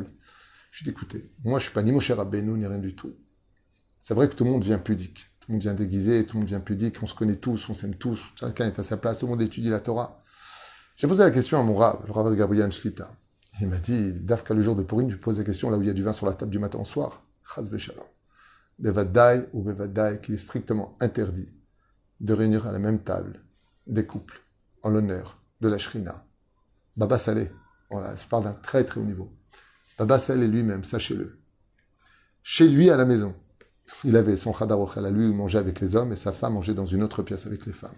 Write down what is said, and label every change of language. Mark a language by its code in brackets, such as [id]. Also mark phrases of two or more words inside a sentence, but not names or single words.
[fr] Je dis, écoutez, moi je ne suis pas ni Moshe Rabbeinu, ni rien du tout. C'est vrai que tout le monde vient pudique, tout le monde vient déguisé, tout le monde vient pudique, on se connaît tous, on s'aime tous, chacun est à sa place, tout le monde étudie la Torah. J'ai posé la question à mon Rav, le Rav Gabriel Shlita. Il m'a dit, Dafka, le jour de Purim, tu poses la question là où il y a du vin sur la table du matin au soir. [he] חס ושלום. בוודאי ובוודאי, [fr] qu'il est strictement interdit de réunir à la même table des couples en l'honneur de la Shrina. Baba Saleh, voilà, je parle d'un très très haut niveau. Baba Saleh lui-même, sachez-le, chez lui à la maison, il avait son [he] חדר אוכל [fr] à lui où il mangeait avec les hommes et sa femme mangeait dans une autre pièce avec les femmes.